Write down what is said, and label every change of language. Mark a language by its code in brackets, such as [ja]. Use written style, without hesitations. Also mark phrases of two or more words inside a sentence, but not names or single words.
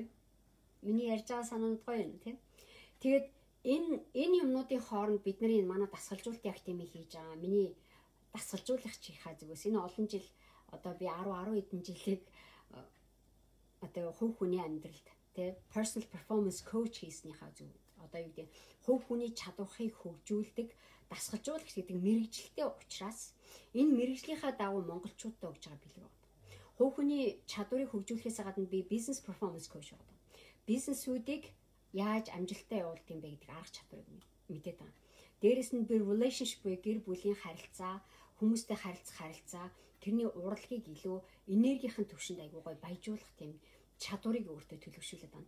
[mn] Миний ярьж байгаа санаанд гоё юм, тэ? Тэгээд энэ юмнуудын хооронд бид нарын манай дасгалжуулалтын академи хийж байгаа. Миний дасгалжуулагчийнхаа зүгээс энэ олон жил одоо би 10 хэдэн жилийг одоо хувь хүний амьдралд тэ [en] personal performance coach [mn] хийснийхаа зүг одоо юу гэдэг хувь хүний чадварыг хөгжүүлдэг дасгалжуулагч гэдэг мэрэгжилтэй учраас энэ мэрэгжлийнхаа дагуу монголчуудад өгж байгаа бэлэг байна. Хувь хүний чадварыг хөгжүүлэхээс гадна би [en] business performance coach [mn] байна. Бизнесүүдийг яаж амжилттай явуулдаг юм бэ гэдэг арга чадварыг мэдээд байна. Дээрэс нь би relationship буюу гэр бүлийн харилцаа, хүмүүстэй харилцаа, тэрний урлагийг илүү энергийн төвшөнд айгуу гой баяжуулах тийм чадварыг өөртөө төлөвшүүлээд байна.